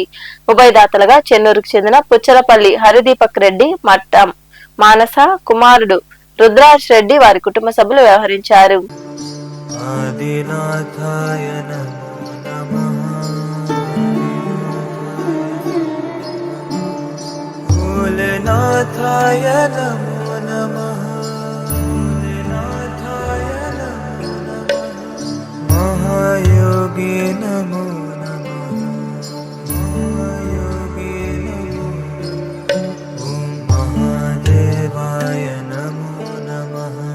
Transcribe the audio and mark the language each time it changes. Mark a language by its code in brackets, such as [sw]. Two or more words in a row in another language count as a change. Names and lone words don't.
[te] ఉభయదాతలుగా చెన్నూరుకు చెందిన పుచ్చలపల్లి హరిదీపక్ రెడ్డి, మట్టం మానస కుమారుడు రుద్రాజ్ రెడ్డి వారి కుటుంబ సభ్యులు వ్యవహరించారు. [sa] ఆదినాథాయ నమః. भोलेनाथाय नमो नमः भोलेनाथाय नमो नमः महायोगी नमो नमः महायोगी नमो नमः ॐ महादेवाय नमो नमः